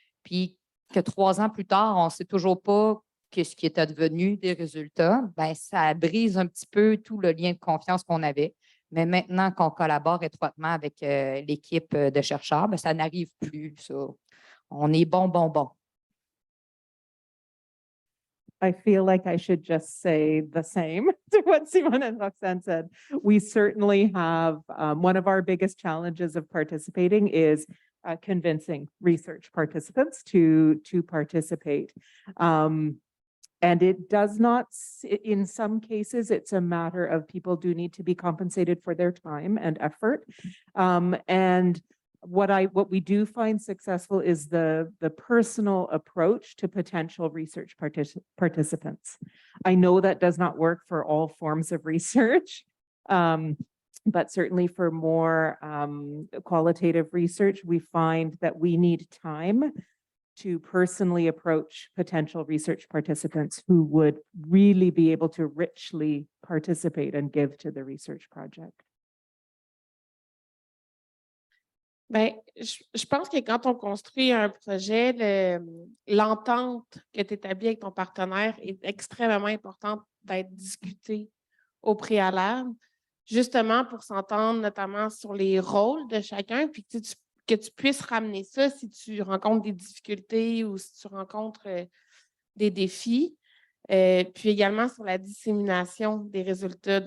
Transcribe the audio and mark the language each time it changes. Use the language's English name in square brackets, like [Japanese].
[French] Puis que 3 ans plus tard, on ne sait toujours pas ce qui est advenu des résultats, ben, ça brise un petit peu tout le lien de confiance qu'on avait. Mais maintenant qu'on collabore étroitement avec l'équipe de chercheurs, ben, ça n'arrive plus. Ça. On est bon. [English] I feel like I should just say the same to what Simon and Roxanne said. We certainly have, one of our biggest challenges of participating is convincing research participants to participate. And it does not, in some cases, it's a matter of people do need to be compensated for their time and effort. And what we do find successful is the personal approach to potential research participants. I know that does not work for all forms of research, but certainly for more qualitative research, we find that we need time to personally approach potential research participants who would really be able to richly participate and give to the research project. [French] Bien, je pense que quand on construit un projet, l'entente que tu établis avec ton partenaire est extrêmement importante d'être discutée au préalable, justement pour s'entendre notamment sur les rôles de chacun, puis que tu puisses ramener ça si tu rencontres des difficultés ou si tu rencontres des défis, puis également sur la dissémination des résultats.